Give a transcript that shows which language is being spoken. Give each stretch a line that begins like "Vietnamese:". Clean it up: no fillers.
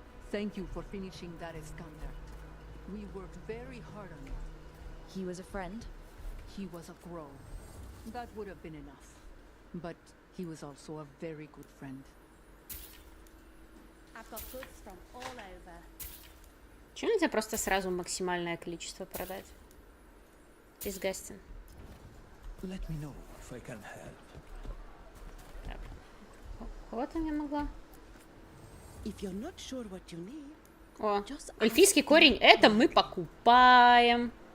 English: Thank you for finishing that Iskander. We worked very hard on it. He was a friend. He was a Grow. That would have been enough. But he was also a very good friend. I've got goods from all over.
Russian: Почему нельзя просто сразу максимальное количество продать?
English: Disgusting. Let me know if I can help.
Russian: Так. Кого-то я могла.
English: If you're not sure what you need, О, just ask
Russian: эльфийский корень, это мы покупаем.